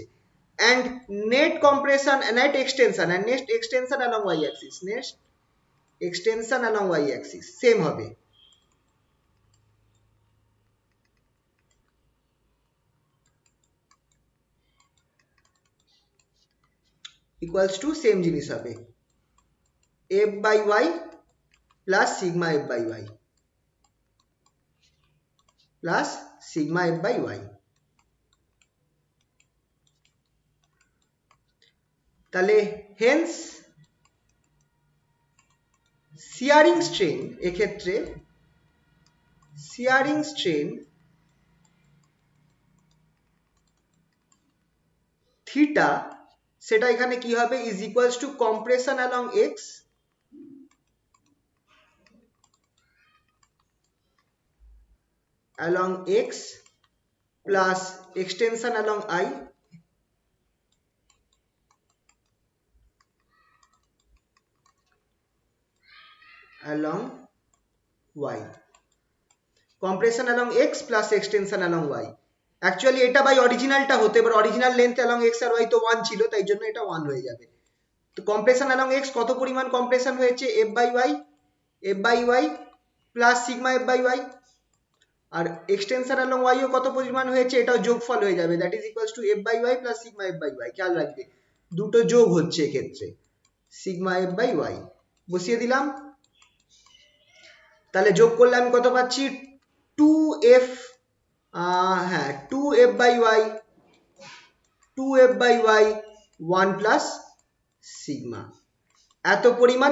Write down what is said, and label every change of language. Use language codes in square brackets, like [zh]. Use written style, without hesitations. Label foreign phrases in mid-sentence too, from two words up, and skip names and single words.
[en] and net compression net extension and next extension along y axis, next extension along y axis same হবে equals to same [bn] জিনিস হবে [en] f by y plus sigma f by y plus sigma f by y। [bn] তাহলে [en] hence shearing strain, [bn] এক্ষেত্রে [en] shearing strain theta, [bn] সেটা এখানে কি হবে [en] is equals to compression along x along x plus extension along y along y, compression along x plus extension along y। [bn] অ্যাকচুয়ালি এটা বাই অরিজিনালটা হতো, এবার অরিজিনাল লেন্থ [en] along x [bn] আর y তো 1 ছিল, তাই জন্য এটা 1 হয়ে যাবে। তো [en] compression along x [bn] কত পরিমাণ কম্প্রেশন হয়েছে [en] f by y plus sigma f by y, [bn] আর [en] extension along y [bn] ও কত পরিমাণ হয়েছে, এটাও যোগফল হয়ে যাবে, [en] that is equals to f by y plus sigma f by y প্লাস সিগমা f by y। [bn] খেয়াল রাখবে দুটো যোগ হচ্ছে এক্ষেত্রে, [en] sigma f by y [bn] বসিয়ে দিলাম। তাহলে যোগ করলে আমি কত পাচ্ছি 2f, হ্যাঁ [en] 2f by y 1 plus sigma, [bn] এত পরিমাণ।